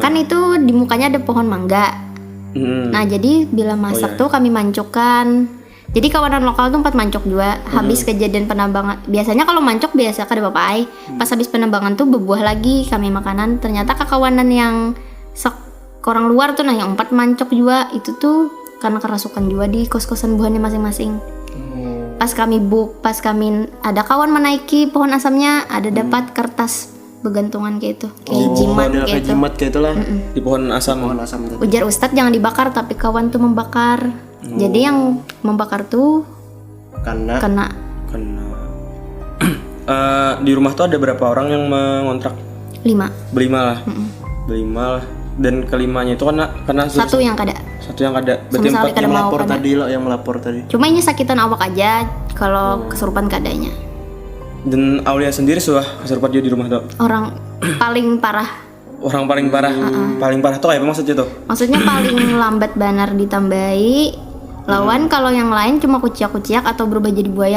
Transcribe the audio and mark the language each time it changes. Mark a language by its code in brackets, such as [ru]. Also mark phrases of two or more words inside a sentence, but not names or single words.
[bjn] Kan itu di mukanya ada pohon mangga. Nah jadi bila masak tuh kami mancukkan. Jadi kawanan lokal tuh 4 mancok juga. Habis kejadian penambangan, biasanya kalau mancok biasa kada apa-apa. Pas habis penambangan tuh berbuah lagi kami makanan. Ternyata kekawanan yang orang luar tuh yang 4 mancok juga itu tuh karena kerasukan juga di kos-kosan buahnya masing-masing. Pas kami ada kawan menaiki pohon asamnya, ada dapat kertas begantungan kayak itu, kayak jimat Model kayak kayak itu. jimat kayak itulah. Di pohon asam. Pohon asam tadi. Ujar Ustadz jangan dibakar, tapi kawan tuh membakar. Jadi yang membakar tuh Karena kena Karena di rumah tuh ada berapa orang yang mengontrak? 5. Berlima lah. Berlima lah. Dan kelimanya itu karena Satu yang kada. satu yang ada. Berarti Sama sekali 4 kada yang mau melapor kada. tadi lo, yang melapor tadi. Cuma ini sakitan awak aja kalau kesurupan kadanya. Dan Aulia sendiri sudah kesurupan dia di rumah tuh. Orang paling parah. Orang paling parah. Paling parah tuh kayak apa maksudnya tuh? Maksudnya paling lambat banar ditambahi. Lawan kalau yang lain cuma kuciak-kuciak atau berubah jadi buaya.